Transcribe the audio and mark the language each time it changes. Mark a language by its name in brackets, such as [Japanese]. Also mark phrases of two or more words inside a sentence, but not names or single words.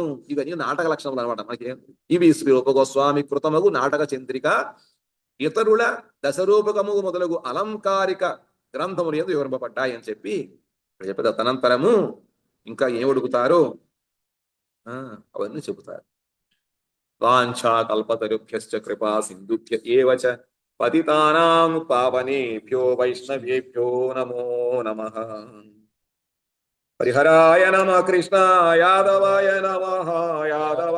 [Telugu] ఇవన్నీ నాటక లక్షణములు అనమాట. మనకి ఇవి శ్రీ రూపగోస్వామి కృతమగు నాటక చంద్రిక ఇతరుల దశరూపకము మొదలగు అలంకారిక గ్రంథములు యందు వివరింపబడ్డాయి అని చెప్పి చెప్పేది. తనంతరము ఇంకా ఏం అడుగుతారో అవన్నీ చెబుతారు. [Sanskrit] వాంఛా కల్పతరుభ్యశ్చ కృపా సింధుభ్య ఏవ చ పతితానాం పావనేభ్యో వైష్ణవేభ్యో నమో నమః. హరిహరాయ నమః. కృష్ణాయ యాదవాయ నమః. యాదవ